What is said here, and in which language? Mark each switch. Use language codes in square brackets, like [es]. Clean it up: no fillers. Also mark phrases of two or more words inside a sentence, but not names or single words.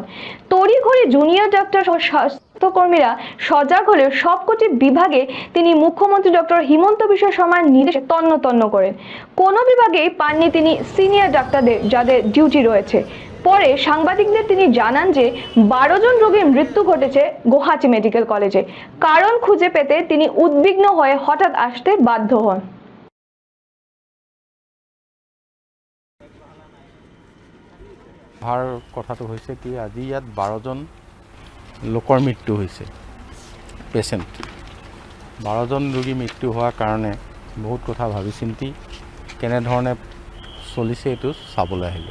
[bn] তড়িঘড়ি [en] junior doctor [bn] ও স্বাস্থ্যকর্মীরা সজাগ হলেও সবকটি বিভাগে তিনি মুখ্যমন্ত্রী ডক্টর হিমন্ত বিশ্ব শর্মার নির্দেশে তন্ন তন্ন করেন। কোনো বিভাগেই পাননি তিনি [en] senior doctors, [bn] যাদের ডিউটি রয়েছে। পরে সাংবাদিকদের তিনি জানান যে 12 জন রোগীর মৃত্যু ঘটেছে গুয়াহাটি মেডিকেল কলেজে। কারণ খুঁজে পেতে তিনি উদ্বিগ্ন হয়ে হঠাৎ আসতে বাধ্য হন। [as] ভাৰ কথাটো হৈছে কি, আজি ইয়াত 12 জন লোকৰ মৃত্যু হৈছে, পেচেণ্ট 12 জন ৰোগী মৃত্যু হোৱাৰ কাৰণে বহুত কথা ভাবি চিন্তি কেনেধৰণে চলিছে এইটো চাবলৈ আহিলোঁ।